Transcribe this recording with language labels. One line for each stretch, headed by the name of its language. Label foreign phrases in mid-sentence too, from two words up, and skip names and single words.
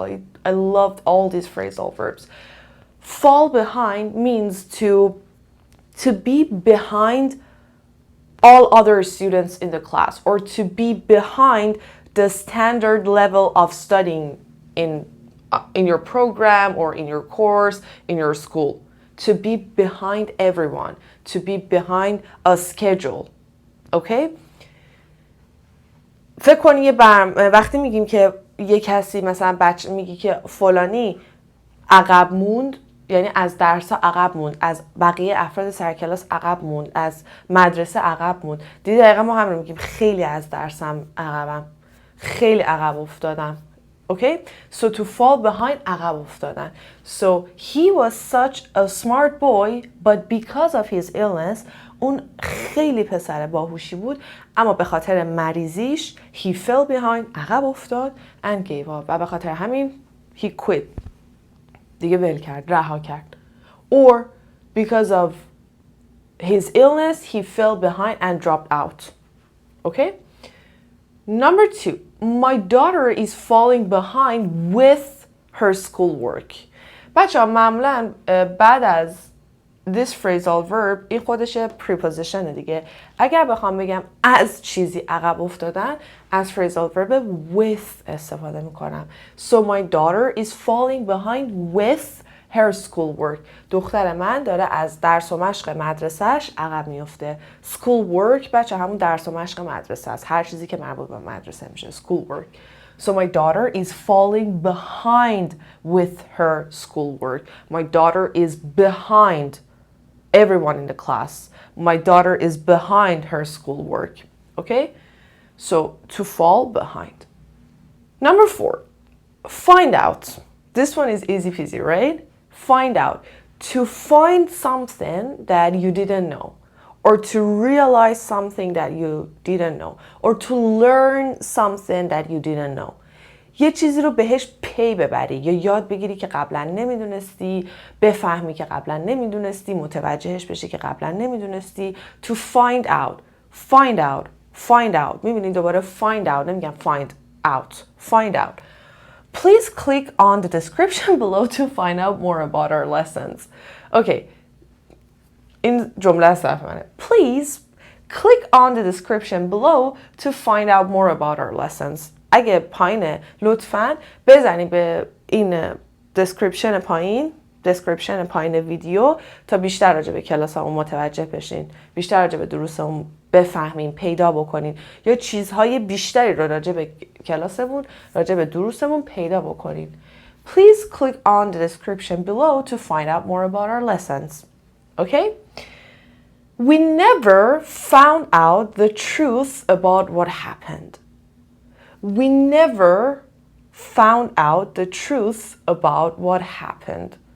English: I loved all these phrasal verbs. Fall behind means to be behind all other students in the class, or to be behind the standard level of studying in your program or in your course, in your school. To be behind everyone, to be behind a schedule. Okay?
Persian: فکر کنی وقتی میگیم که یه کسی مثلا بچه میگی که فلانی عقب موند، یعنی از درس عقب موند، از بقیه افراد سر کلاس عقب موند، از مدرسه عقب موند. دیدی دقیقا ما هم میگیم خیلی از درسم عقبم، خیلی عقب افتادم.
English: Okay? So to fall behind،
Persian: عقب افتادن.
English: So he was such a smart boy, but because of his illness،
Persian: اون خیلی پسر باهوشی بود، اما به خاطر مریضیش
English: he fell behind،
Persian: عقب افتاد
English: and gave up،
Persian: و به خاطر همین
English: he quit،
Persian: دیگه ول کرد، رها کرد.
English: Or because of his illness he fell behind and dropped out. Okay? Number 2. My daughter is falling behind with her schoolwork.
Persian: بچه ها معمولا بعد از
English: this phrasal verb
Persian: این خودش preposition دیگه. اگر بخوام بگم از چیزی عقب افتادن، از
English: phrasal verb with
Persian: استفاده میکنم.
English: So my daughter is falling behind with her schoolwork.
Persian: دختر من داره از درس و مشق مدرسهش عقب میفته. Schoolwork بچه همون درس و مشق مدرسه است. هر چیزی که مربوط به مدرسه میشه.
English: Schoolwork. So my daughter is falling behind with her schoolwork. My daughter is behind everyone in the class. My daughter is behind her schoolwork. Okay? So to fall behind. Number 4. Find out. This one is easy peasy, right? Find out. To find something that you didn't know, or to realize something that you didn't know, or to learn something that you didn't know.
Persian: یه چیزی رو بهش پی ببری یا یاد بگیری که قبلا نمیدونستی، بفهمی که قبلا نمیدونستی، متوجهش بشی که قبلا نمیدونستی.
English: To find out. Find out. Find out.
Persian: میبینید دوباره
English: find out.
Persian: نمیگم
English: find out. Find out. Please click on the description below to find out more about our lessons.
Persian: Okay. این جمله از طرف منه.
English: Please click on the description below to find out more about our lessons.
Persian: اگه پایینه لطفاً بزنی به این description پایین ویدیو تا بیشتر راجع به کلاسمون متوجه بشین، بیشتر راجع به دروسمون بفهمین، پیدا بکنین یا چیزهای بیشتری رو راجع به کلاسمون، راجع به دروسمون پیدا بکنین.
English: Please click on the description below to find out more about our lessons. Okay? We never found out the truth about what happened. We never found out the truth about what happened.